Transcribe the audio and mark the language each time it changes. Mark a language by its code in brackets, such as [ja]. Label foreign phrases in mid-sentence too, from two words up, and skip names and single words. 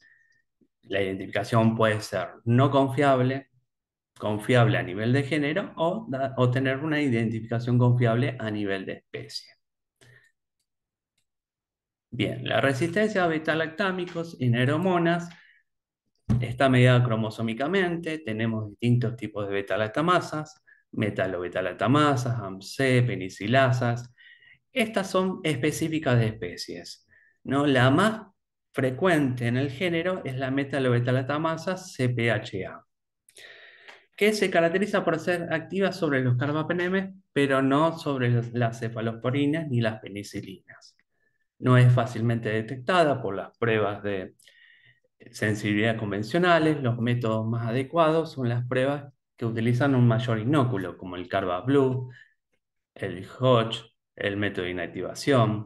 [es] La identificación puede ser no confiable, confiable a nivel de género o tener una identificación confiable a nivel de especie. Bien, la resistencia a beta-lactámicos en aeromonas está medida cromosómicamente. Tenemos distintos tipos de beta-lactamasas, metalo-beta-lactamasas, AMC, penicilasas. Estas son específicas de especies, ¿no? La más frecuente en el género es la metalo-beta-lactamasa CPHA, que se caracteriza por ser activa sobre los carbapenemes, pero no sobre las cefalosporinas ni las penicilinas. No es fácilmente detectada por las pruebas de sensibilidad convencionales. Los métodos más adecuados son las pruebas que utilizan un mayor inóculo, como el CarbaBlue, el Hodge, el método de inactivación.